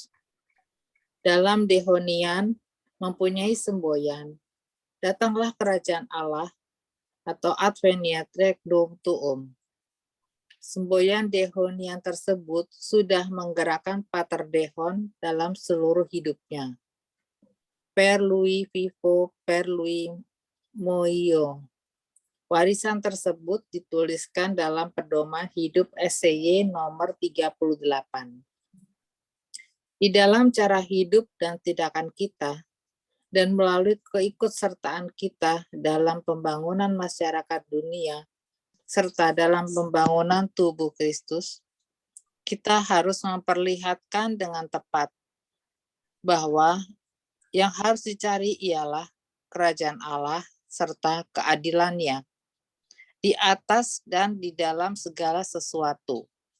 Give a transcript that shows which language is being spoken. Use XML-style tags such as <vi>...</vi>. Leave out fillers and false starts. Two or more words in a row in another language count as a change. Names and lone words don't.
<id>Dalam Dehonian mempunyai semboyan, datanglah kerajaan Allah atau</id> <la>Adveniat Regnum Tuum.</la> <id>Semboyan Dehonian tersebut sudah menggerakkan Pater Dehon dalam seluruh hidupnya.</id> <it>Per lui vivo, per lui moio.</it> <id>Warisan tersebut dituliskan dalam pedoman hidup SCY nomor 38. Di dalam cara hidup dan tindakan kita, dan melalui keikutsertaan kita dalam pembangunan masyarakat dunia, serta dalam pembangunan tubuh Kristus, kita harus memperlihatkan dengan tepat bahwa yang harus dicari ialah kerajaan Allah serta keadilannya di atas dan di dalam segala sesuatu.</id>